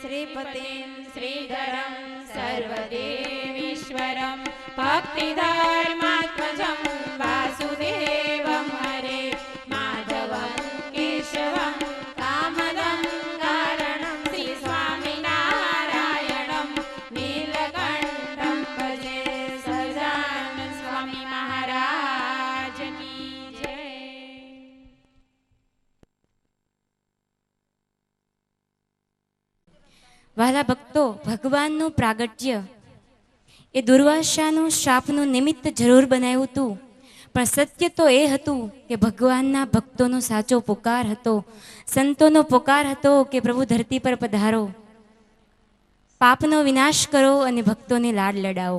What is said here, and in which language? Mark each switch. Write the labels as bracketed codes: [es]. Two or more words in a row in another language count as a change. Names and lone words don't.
[sa] श्रीपतिं श्रीधरं सर्वदेवीश्वरं भक्तिधर्मात्मजं वासुदेवं हरे माधवं केशवं कामदं कारणं श्री स्वामिनारायणं नीलकण्ठं भजे [gu] સહજાનંદ સ્વામી મહારાજની જય. વહાલા ભક્તો, ભગવાનનું પ્રાગટ્ય એ દુર્વાસાનું શાપનું નિમિત્ત જરૂર બનાવ્યું હતું, પણ સત્ય તો એ હતું કે ભગવાનના ભક્તોનો સાચો પુકાર હતો, સંતોનો પુકાર હતો કે પ્રભુ ધરતી પર પધારો, પાપનો વિનાશ કરો અને ભક્તોને લાડ લડાવો.